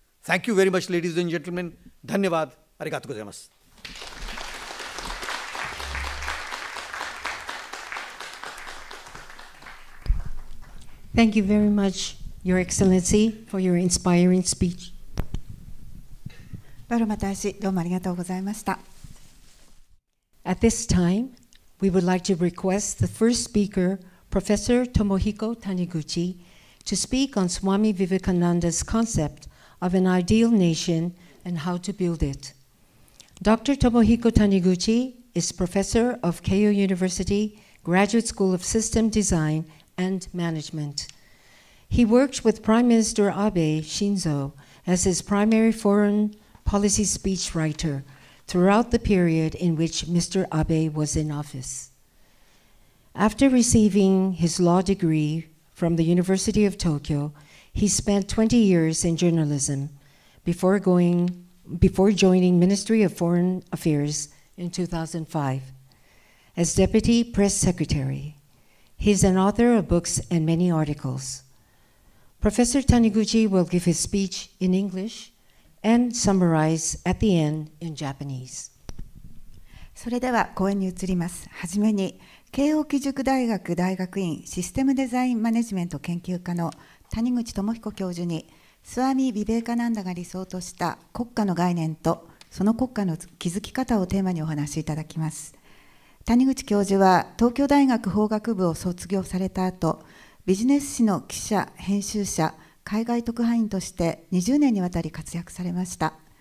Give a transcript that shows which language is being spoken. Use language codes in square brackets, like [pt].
[en] Thank you very much, ladies and gentlemen. [hi] Dhanyavad. [ja] Arigatou gozaimasu. [en] Thank you very much, Your Excellency, for your inspiring speech. [ja] バルマ大使、どうもありがとうございました。 [en] At this time, we would like to request the first speaker, Professor Tomohiko Taniguchi, to speak on Swami Vivekananda's concept of an ideal nation and how to build it. Dr. Tomohiko Taniguchi is professor of Keio University Graduate School of System Design and Management. He worked with Prime Minister Abe Shinzo as his primary foreign policy speechwriter throughout the period in which Mr. Abe was in office. After receiving his law degree from the University of Tokyo, he spent 20 years in journalism before joining Ministry of Foreign Affairs in 2005 as Deputy Press Secretary. He is an author of books and many articles. Professor Taniguchi will give his speech in English and summarize at the end in Japanese. [ja] それでは講演に移ります。はじめに、慶應義塾大学大学院システムデザインマネジメント研究科の谷口智彦教授に、スワミ・ヴィベーカナンダが理想とした国家の概念とその国家の築き方をテーマにお話しいただきます。谷口教授は東京大学法学部を卒業された後、ビジネス誌の記者、編集者、海外特派員として20年にわたり活躍されました。